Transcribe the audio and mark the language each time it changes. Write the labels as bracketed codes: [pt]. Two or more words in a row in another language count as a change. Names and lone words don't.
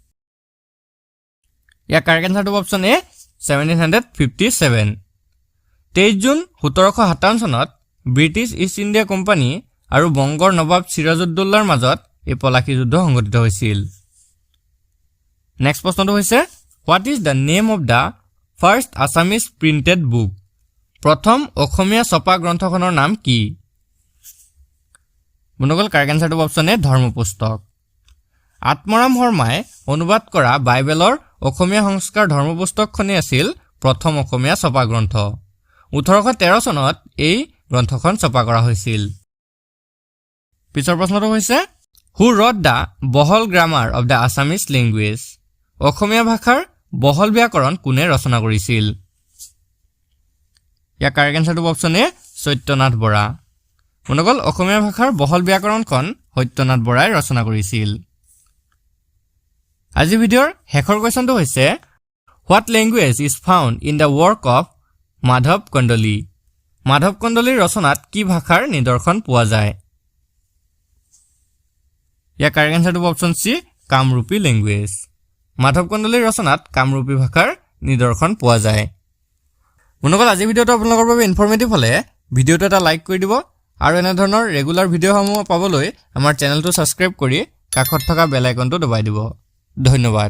[as] ইয়াৰ [en] correct answerটো option A [as] 1757। 23 জুন 1757 চনত ব্ৰিটিছ ইষ্ট ইণ্ডিয়া কোম্পানী আৰু বংগৰ নবাব চিৰাজউদ্দৌলাৰ মাজত এই পলাশী যুদ্ধ সংঘটিত হৈছিল। নেক্সট প্ৰশ্নটো হৈছে [en] What is the name of the first Assamese printed book? [as] প্ৰথম অসমীয়া ছপা গ্ৰন্থখনৰ নাম কি? বন্ধুসকল [en] correct answerটো option A [as] ধৰ্মপুস্তক। আত্মৰাম শৰ্মাই অনুবাদ কৰা বাইবেলৰ অসমীয়া সংস্কাৰ ধৰ্মপুস্তকখনেই আছিল প্ৰথম অসমীয়া ছপা গ্ৰন্থ 1813 চনত এই গ্ৰন্থখন ছপা কৰা হৈছিল পিছৰ প্ৰশ্নটো হৈছে [en] Who wrote the [as] বহল গ্ৰামাৰ [en] of the Assamese language [as] অসমীয়া ভাষাৰ বহল ব্যাকৰণ কোনে ৰচনা কৰিছিল ইয়াৰ [en] correct answerটো option A [as] সত্যনাথ বৰা মনগল অসমীয়া ভাষাৰ বহল ব্যাকৰণখন সত্যনাথ বৰাই ৰচনা কৰিছিল আজি ভিডিঅ'ৰ শেষৰ কোৱেশ্চনটো হৈছে [en] What language is found in the work of [as] মাধৱ কন্দলী মাধৱ কন্দলীৰ ৰচনাত কি ভাষাৰ নিদৰ্শন পোৱা যায় ইয়াৰ [en] correct answerটো option C Kamrupi language [as] মাধৱ কন্দলীৰ ৰচনাত কামৰূপী ভাষাৰ নিদৰ্শন পোৱা যায় মনগল আজি ভিডিঅ'টো আপোনালোকৰ বাবে ইনফৰমেটিভ হলে ভিডিঅ'টো এটা লাইক কৰি দিব আৰু এনে ধৰণৰ [en] regular videoসমূহ [as] পাবলৈ আমাৰ চেনেলটো সাবস্ক্ৰাইব কৰি কাষত থকা [en] bell iconটো [as] দবাই দিব ধন্যবাদ